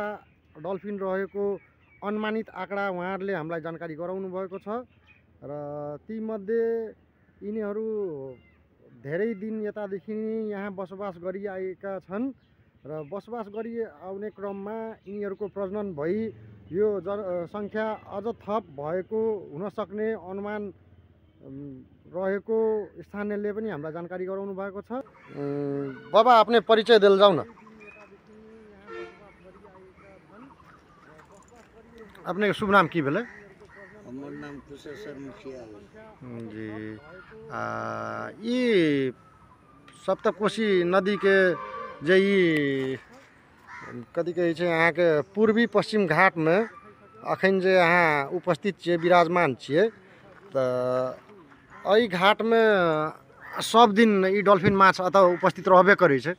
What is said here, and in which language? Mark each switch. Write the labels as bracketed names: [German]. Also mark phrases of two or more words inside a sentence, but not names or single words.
[Nepali] डल्फिन रहेको अनुमानित आँकडा उहाँहरुले हामीलाई जानकारी गराउनु भएको छ र तीमध्ये यिनीहरू धेरै दिन यतादेखि यहाँ बसोबास गरिआएका छन् र बसोबास गरी आउने क्रममा यिनीहरूको प्रजनन भई यो जनसङ्ख्या अझ थप भएको हुन सक्ने अनुमान रहेको स्थानीयले पनि हामीलाई जानकारी गराउनु भएको छ। [Maithili] बाबा, अपने परिचय दिल जाऊ न। अपने शुभ नाम की भेले? हमर नाम कुशेश्वर मुखिया जी। ये सप्तकोशी नदी के जे कथी कहै छै यहाँ के पूर्वी पश्चिम घाट में अखन जे यहाँ उपस्थित छियै, विराजमान छियै, तो एहि घाट में सब दिन ई डल्फिन माछ अतः उपस्थित रहबे करै छै।